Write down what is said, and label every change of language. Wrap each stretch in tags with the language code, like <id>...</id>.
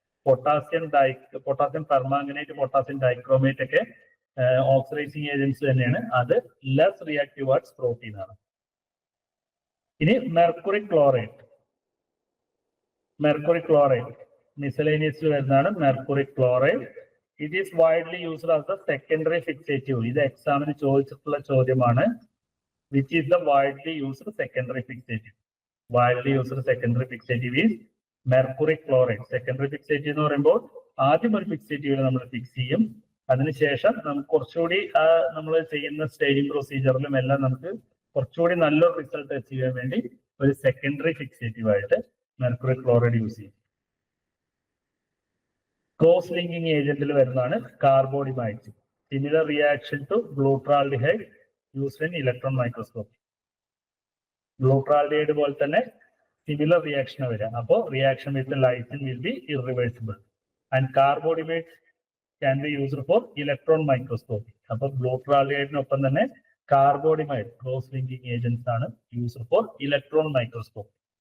<ml>Potassium permanganate, potassium dichromate ഒക്കെ oxidising agents തന്നെയാണ്. അത് ലെസ് റിയാക്റ്റീവ് വാട്സ് പ്രോട്ടീൻ ആണ്. ഇനി മെർക്കുറി ക്ലോറൈഡ്. മെർക്കുറി ക്ലോറൈഡ് മിസലേനിയസിൽ വരുന്നതാണ് mercury chloride.</ml> <en>It is widely used as the secondary fixative.</en> <ml>ഇത് എക്സാമിന് ചോദിച്ചിട്ടുള്ള ചോദ്യമാണ്.</ml> <en>Which is the widely used secondary fixative? Widely used secondary fixative is mercury chloride.</en> <ml>Secondary fixative എന്ന് പറയുമ്പോൾ ആദ്യം ഒരു ഫിക്സേറ്റീവിൽ നമ്മൾ ഫിക്സ് ചെയ്യും. അതിനുശേഷം നമുക്ക് കുറച്ചുകൂടി നമ്മൾ ചെയ്യുന്ന സ്റ്റേജിങ് പ്രൊസീജിയറിലും എല്ലാം നമുക്ക് കുറച്ചുകൂടി നല്ലൊരു റിസൾട്ട് അച്ചീവ് ചെയ്യാൻ വേണ്ടി ഒരു സെക്കൻഡറി ഫിക്സേറ്റീവ് ആയിട്ട് മെർക്കുറി ക്ലോറൈഡ് യൂസ് ചെയ്യും. ക്രോസ് ലിങ്കിങ് ഏജന്റിൽ വരുന്നതാണ് കാർബോഡിമൈഡ്.</ml> <en>Similar reaction to glutaraldehyde used in electron microscopy.</en> <ml>Glutaraldehyde പോലെ തന്നെ സിമിലർ റിയാക്ഷൻ വരിക. അപ്പോൾ</ml> <en>Reaction with lysine will be irreversible. And carbodiimide can be used for electron microscopy.</en> <ml>അപ്പോൾ ഗ്ലൂട്രാൽഡിഹൈഡിനൊപ്പം തന്നെ കാർബോഡിമൈഡ് cross linking agents ആണ്</ml> <en>Used for electron microscopy.</en>